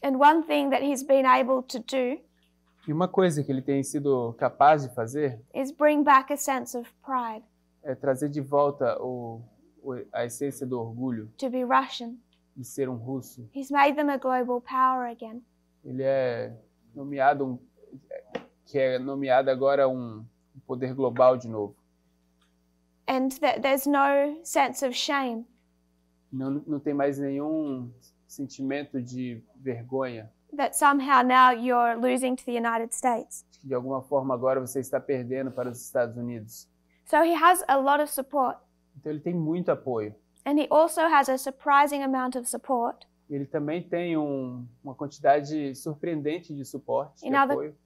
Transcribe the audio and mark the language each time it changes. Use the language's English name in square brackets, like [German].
[English] And one thing that he's been able to do. [Portuguese] E uma coisa que ele tem sido capaz de fazer. [English] Is bring back a sense of pride. [Portuguese] É trazer de volta a essência do orgulho. [English] To be Russian. [Portuguese] De ser russo. [English] He's made them a global power again. [Portuguese] Ele é nomeado agora um poder global de novo. [English] And there's no sense of shame. [Portuguese] Não tem mais nenhum sentimento de vergonha. [English] That somehow now you're losing to the United States. [Portuguese] De alguma forma agora você está perdendo para os Estados Unidos. [English] So he has a lot of support. [Portuguese] Então ele tem muito apoio. [English] And he also has a surprising amount of support. [Portuguese] Ele também tem uma quantidade surpreendente de suporte, de apoio,